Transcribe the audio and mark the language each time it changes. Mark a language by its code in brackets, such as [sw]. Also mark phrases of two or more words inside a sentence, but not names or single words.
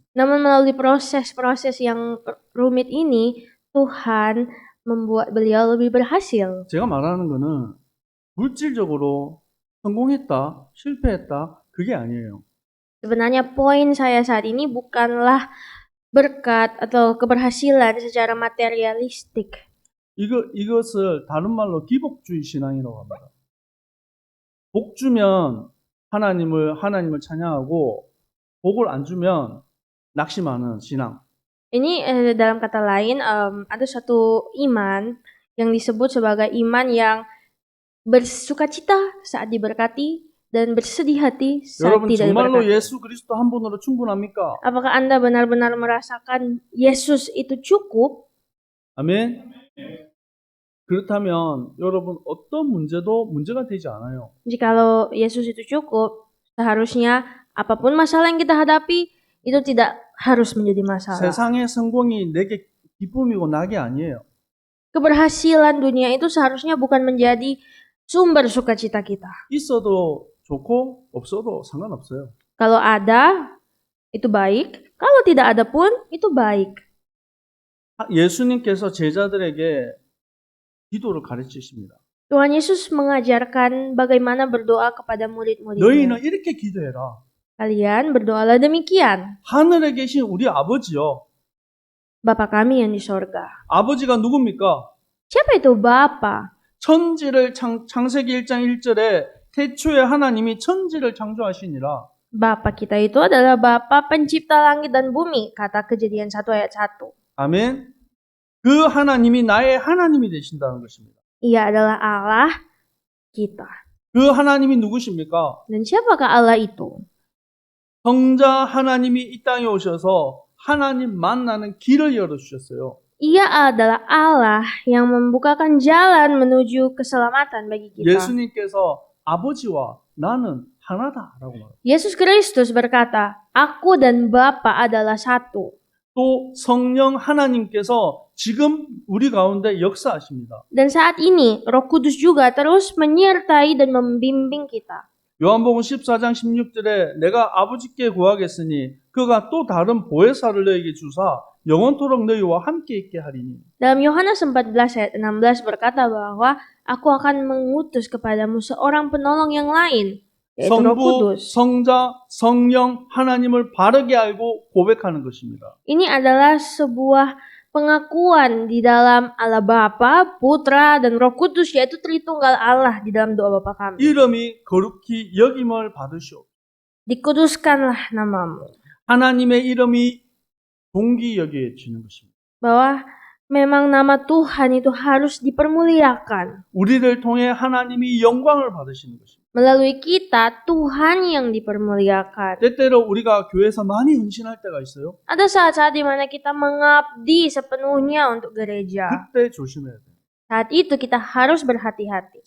[id] Namun melalui proses-proses yang rumit ini, Tuhan membuat beliau lebih berhasil. [ko] 제가 말하는 거는 물질적으로 성공했다, 실패했다, 그게 아니에요. [id] Sebenarnya poin saya saat ini bukanlah berkat atau keberhasilan secara materialistik. [ko] 이것을 다른 말로 기복주의 신앙이라고 합니다. 복 주면 하나님을 찬양하고 복을 안 주면 낙심하는 신앙. [id] Ini dalam kata lain ada satu iman yang disebut sebagai iman yang bersukacita saat diberkati dan bersedih hati saat [ko] 여러분 [id] tidak [ko] 정말로 [id] diberkati. [ko] 예수 그리스도 한 분으로 충분합니까? [id] Apakah Anda benar-benar merasakan Yesus itu cukup? [ko] 아멘. 그렇다면 여러분 어떤 문제도 문제가 되지 않아요. [id] Jikalau Yesus itu cukup, seharusnya apapun masalah yang kita hadapi itu tidak harus menjadi masalah. [ko] 세상의 성공이 내게 기쁨이고 낙이 아니에요. [id] Keberhasilan dunia itu seharusnya bukan menjadi sumber sukacita kita. [ko] 있어도 좋고 없어도 상관없어요. [id] Kalau ada, itu baik. Kalau tidak ada pun, itu baik. [ko] 예수님께서 제자들에게 기도를 가르치십니다. [id] Tuhan Yesus mengajarkan bagaimana berdoa kepada murid-muridnya. [ko] 너희는 이렇게 기도해라. [id] Kalian berdoalah demikian. [ko] 하늘에 계신 우리 아버지요. [id] Bapa kami yang di sorga. [ko] 아버지가 누굽니까? [id] Siapa itu Bapa? [ko] 천지를 창세기 1장 1절에 태초에 하나님이 천지를 창조하시니라. [id] Bapa kita itu adalah Bapa pencipta langit dan bumi. Kata Kejadian 1 ayat 1. [ko] 아멘. 그 하나님이 나의 하나님이 되신다는 것입니다. [id] Ia adalah Allah kita. [ko] 그 하나님이 누구십니까? [id] Dan siapakah Allah itu? [ko] 성자 하나님이 이 땅에 오셔서 하나님 만나는 길을 열어주셨어요. [id] Ia adalah Allah yang membukakan jalan menuju keselamatan bagi kita. [ko] 예수님께서 아버지와 나는 하나다라고 말합니다. [id] Yesus Kristus berkata, Aku dan Bapa adalah satu. [ko] 또 성령 하나님께서 지금 우리 가운데 역사하십니다. [id] Dan saat ini Roh Kudus juga terus menyertai dan membimbing kita. [ko] 요한복음 14장 16절에 내가 아버지께 구하겠으니 그가 또 다른 보혜사를 너에게 주사 영원토록 너희와 함께 있게 하리니. [id] Dalam Yohanes 14 ayat 16 berkata bahwa aku akan mengutus kepadamu seorang penolong yang lain, yaitu Roh [ko] 성부, [id] Kudus. [ko] 성자, 성령 하나님을 바르게 알고 고백하는 것입니다. [id] Ini adalah sebuah pengakuan di dalam Allah Bapa, Putra, dan Roh Kudus, yaitu Tritunggal Allah di dalam doa Bapa kami. [ko] 이름이 거룩히 여김을 받으시오. [id] Dikuduskanlah namamu. [ko] 하나님의 이름이 존귀 여겨지는 것입니다. [id] Bahwa memang nama Tuhan itu harus dipermuliakan. [ko] 우리를 통해 하나님이 영광을 받으시는 것입니다. [id] Melalui kita, Tuhan yang dipermuliakan. [ko] 때때로 우리가 교회에서 많이 헌신할 때가 있어요. [id] Ada saat-saat di mana kita mengabdi sepenuhnya untuk gereja. [ko] 그때 조심해야 돼요. [id] Saat itu kita harus berhati-hati.